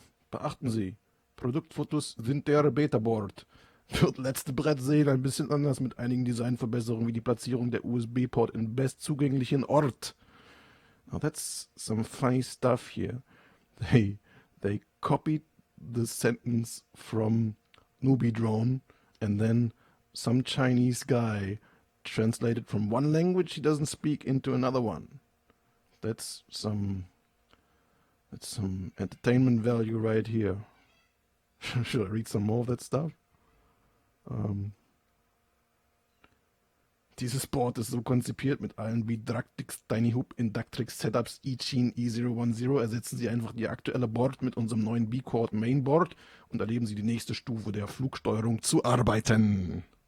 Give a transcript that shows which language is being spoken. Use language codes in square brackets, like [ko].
[de] Beachten Sie, Produktfotos sind der Beta-Board. Wird letzte Brett sehen ein bisschen anders mit einigen Designverbesserungen wie die Platzierung der USB-Port im bestzugänglichen Ort. [en] Now that's some funny stuff here. They copied the sentence from Newbie Drone and then some Chinese guy translated from one language he doesn't speak into another one. That's some entertainment value right here. Should I read some more of that stuff? [de] Dieses Board ist so konzipiert, mit allen BeeDraktix Tiny Hoop Inductrix Setups Ichin E010 ersetzen Sie einfach die aktuelle Board mit unserem neuen B-Core Mainboard und erleben Sie die nächste Stufe der Flugsteuerung zu arbeiten.